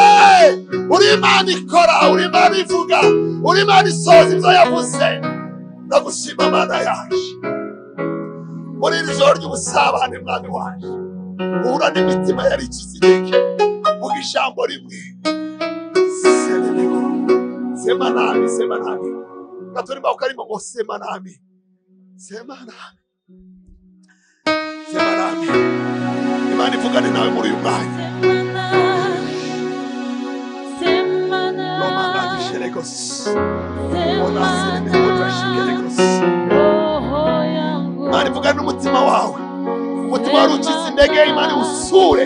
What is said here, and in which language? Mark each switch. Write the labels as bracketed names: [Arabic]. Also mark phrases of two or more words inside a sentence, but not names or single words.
[Kinyarwanda] Uri Imana ikora, uri Imana ivuga, uri Imana isoza ibyo yavuze. Ndagushima Mana yaje. Muri iri joro ry'ubusabane Mwami waje, uhura n'imitima yari ikizirike, vuga ijambo rimwe. [Swahili] Sema nami, sema nami. [Kinyarwanda] Katurimba ukarimo ngo [Swahili] sema nami, sema nami, sema nami. [Kinyarwanda] Imana ivugane nawe muri uyu mwanya. Imana ivugane n'umutima wawe. Umutima wari ucitse intege, Imana usure.